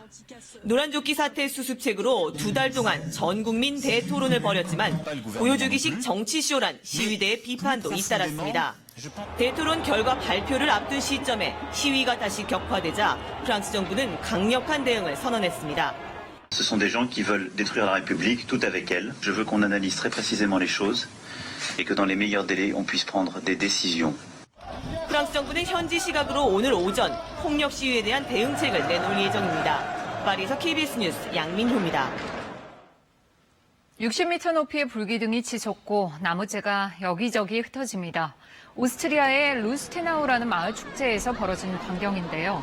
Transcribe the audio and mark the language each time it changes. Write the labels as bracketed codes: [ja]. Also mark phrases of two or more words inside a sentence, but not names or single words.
[ko] 노란조끼 사태 수습책으로 2달 동안 전 국민 대토론을 벌였지만 보여주기식 정치쇼란 시위대의 비판도 잇따랐습니다. 대토론 결과 발표를 앞둔 시점에 시위가 다시 격화되자 프랑스 정부는 강력한 대응을 선언했습니다. [fr] Ce sont des gens qui veulent détruire la République, tout avec elle. Je veux qu'on analyse très précisément les choses et que dans les meilleurs délais, on puisse prendre des décisions. [ko] 프랑스 정부는 현지 시각으로 오늘 오전 폭력 시위에 대한 대응책을 내놓을 예정입니다. 파리에서 KBS 뉴스 양민효입니다. 60m 높이의 불기둥이 치솟고 나무재가 여기저기 흩어집니다. 오스트리아의 루스테나우라는 마을 축제에서 벌어진 광경인데요.